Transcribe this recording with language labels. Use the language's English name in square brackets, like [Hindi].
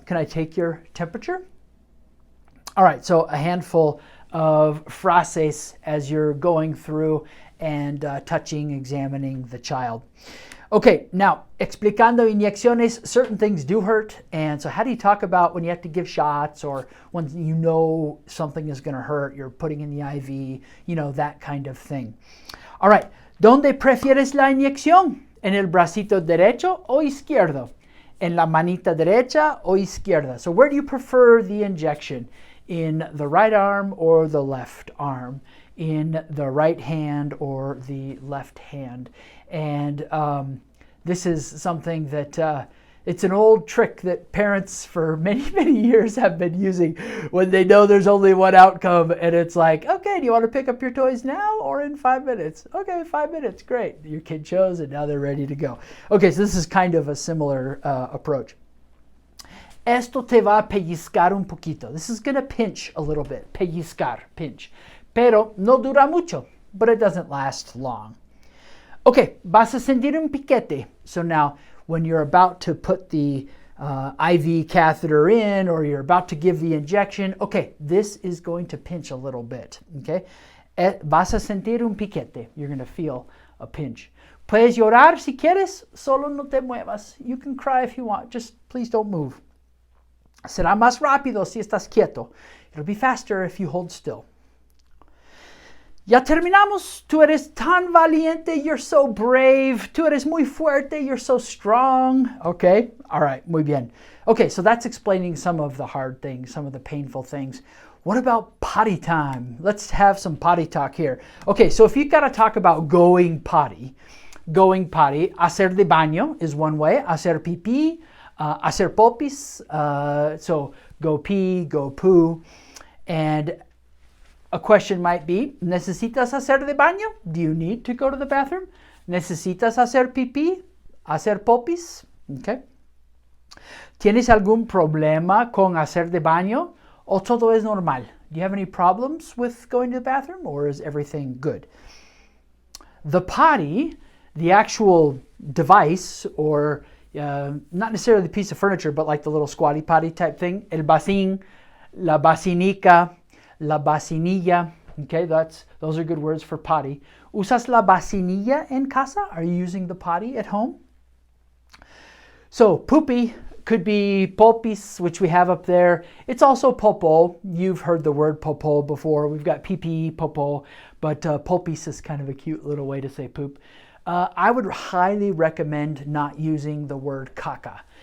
[English] Can I take your temperature? All right, so a handful of frases as you're going through and touching, examining the child. Okay, now, [Spanish] explicando inyecciones, [English] certain things do hurt. And so how do you talk about when you have to give shots or when you know something is going to hurt, you're putting in the IV, you know, that kind of thing. [Spanish] All right, ¿dónde prefieres la inyección? ¿En el bracito derecho o izquierdo? ¿En la manita derecha o izquierda? [English] So where do you prefer the injection? In the right arm or the left arm? In the right hand or the left hand? And this is something that it's an old trick that parents for many, many years have been using when they know there's only one outcome. And it's like, okay, do you want to pick up your toys now or in 5 minutes? Okay, 5 minutes, great. Your kid chose and now they're ready to go. Okay, so this is kind of a similar approach. [Spanish] Esto te va a pellizcar un poquito. [English] This is going to pinch a little bit. Pellizcar, pinch. [Spanish] Pero no dura mucho, [English] but it doesn't last long. Okay, [Spanish] vas a sentir un piquete. [English] So now, when you're about to put the IV catheter in or you're about to give the injection, okay, this is going to pinch a little bit, okay? [Spanish] Vas a sentir un piquete. [English] You're going to feel a pinch. [Spanish] Puedes llorar si quieres, solo no te muevas. [English] You can cry if you want, just please don't move. [Spanish] Será más rápido si estás quieto. [English] It'll be faster if you hold still. [Spanish] Ya terminamos. Tú eres tan valiente. [English] You're so brave. [Spanish] Tú eres muy fuerte. [English] You're so strong. Okay. All right. Muy bien. Okay. So that's explaining some of the hard things, some of the painful things. What about potty time? Let's have some potty talk here. Okay. So if you've got to talk about going potty, hacer de baño is one way. [Spanish] Hacer pipí, hacer popis. [English] So go pee, go poo. And a question might be, [Spanish] ¿necesitas hacer de baño? [English] Do you need to go to the bathroom? [Spanish] ¿Necesitas hacer pipí? ¿Hacer popis? Okay. ¿Tienes algún problema con hacer de baño? ¿O todo es normal? [English] Do you have any problems with going to the bathroom? Or is everything good? The potty, the actual device, or not necessarily the piece of furniture, but like the little squatty potty type thing. [Spanish] El bacín, la bacinica, la bacinilla. [English] Okay, those are good words for potty. [Spanish] ¿Usas la bacinilla en casa? [English] Are you using the potty at home? So poopy could be popis, which we have up there. It's also popo. You've heard the word popo before. We've got pee, popo, but popis is kind of a cute little way to say poop. I would highly recommend not using the word caca.